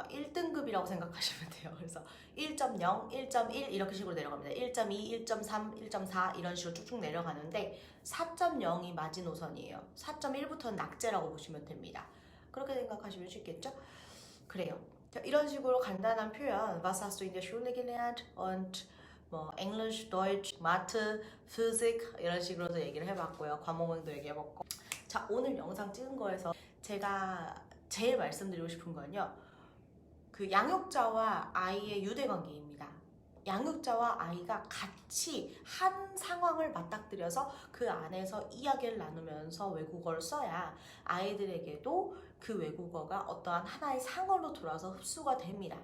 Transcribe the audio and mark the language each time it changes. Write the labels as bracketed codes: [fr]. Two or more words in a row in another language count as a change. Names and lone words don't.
[ko] 1등급이라고 생각하시면 돼요. 그래서 1.0, 1.1 이렇게 식으로 내려갑니다. 1.2, 1.3, 1.4 이런 식으로 쭉쭉 내려가는데 4.0이 마지노선이에요. 4.1부터는 낙제라고 보시면 됩니다. 그렇게 생각하시면 쉽겠죠? 그래요. 자, 이런 식으로 간단한 표현 [de] Was hast du in der Schule gelernt? [ko] und 뭐 English, [de] Deutsch, Mathe, Physik [ko] 이런 식으로도 얘기를 해봤고요. 과목명도 얘기해봤고 자, 오늘 영상 찍은 거에서 제가 제일 말씀드리고 싶은 건요. 그 양육자와 아이의 유대관계입니다. 양육자와 아이가 같이 한 상황을 맞닥뜨려서 그 안에서 이야기를 나누면서 외국어를 써야 아이들에게도 그 외국어가 어떠한 하나의 상어로 돌아서 흡수가 됩니다.